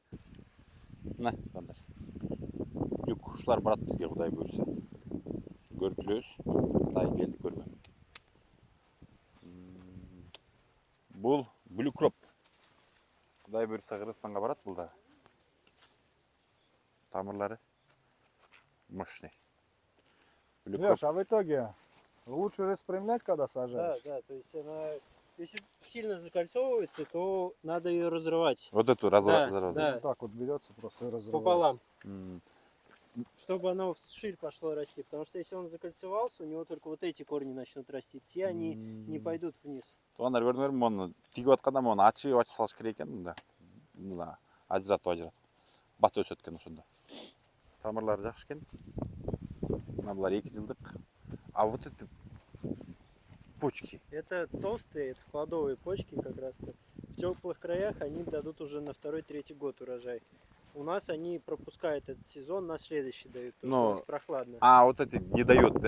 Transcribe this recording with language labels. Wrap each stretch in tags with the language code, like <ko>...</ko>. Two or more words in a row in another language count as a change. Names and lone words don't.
<ky>Мына жандар, жүк кушулар барат бизге, кудай буйруса. Көрүп жүрөбүз. Атайын келди көргөн. Бул блюкроп. Кудай буйруса, Кыргызстанга барат бул да. Тамырлары мощный.</ky> <ru>Леш, а в итоге лучше распрямлять, когда сажаешь? Да, то есть она, если сильно закольцовывается, то надо ее разрывать. Вот эту разрывать. Да. Вот так вот берется, просто и разрывается. Пополам. Чтобы оно вширь пошло расти. Потому что если он закольцевался, у него только вот эти корни начнут расти. Те они не пойдут вниз.</ru> <ky>Тугандар, көрдүңөрбү, мону тигип атканда мону ачып салыш керек экен мында. Мына ажыратып. Бат өсөт экен ошондо. Тамырлары жакшы экен. Мына булар 2 жылдык.</ky> <ru>А вот эти почки. Это толстые, это плодовые почки как раз-то. В теплых краях они дадут уже на 2-3 год урожай. У нас они пропускают этот сезон, на следующий дают, потому что у нас прохладно. А вот эти не дает, да?</ru>